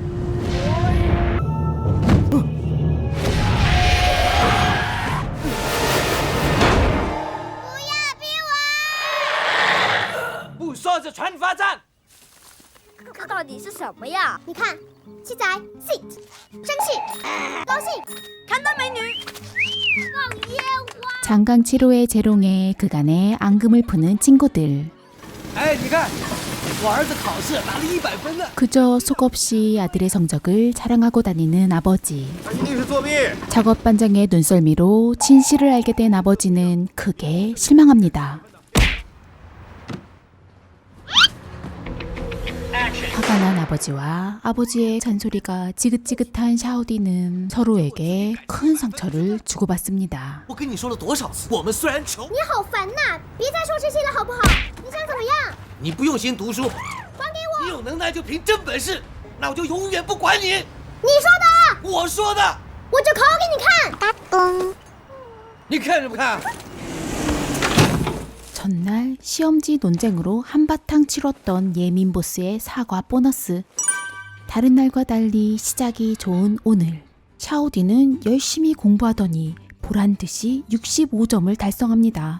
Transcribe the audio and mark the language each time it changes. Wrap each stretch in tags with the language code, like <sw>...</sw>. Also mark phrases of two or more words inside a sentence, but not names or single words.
<zh>不说是传罚站。这到底是什么呀？你看，七仔 sit， 生气，高兴，看到美女，放烟花。</zh> <ko>장강치로의 재롱에 그간의 앙금을 푸는 친구들.</ko> <zh>哎，你看，我儿子考试拿了100分呢。</zh> <ko>그저 속없이 아들의 성적을 자랑하고 다니는 아버지.</ko> <zh>一定是作弊！</zh> <ko>작업반장의 눈썰미로 진실을 알게 된 아버지는 크게 실망합니다. 화가 난 아버지와 아버지의 잔소리가 지긋지긋한 샤오디는 서로에게 큰 상처를 주고받습니다.</ko> <zh>我跟你说了多少次，我们虽然穷，你好烦呐！别再说这些了，好不好？你想怎么样？你不用心读书，还给我！你有能耐就凭真本事，那我就永远不管你。你说的，我说的，我就考给你看。嘎嘣！你看什么看？</zh> <ko>전날 시험지 논쟁으로 한바탕 치렀던 예민 보스의 사과 보너스. 다른 날과 달리 시작이 좋은 오늘. 샤오디는 열심히 공부하더니 보란듯이 65점을 달성합니다.</ko>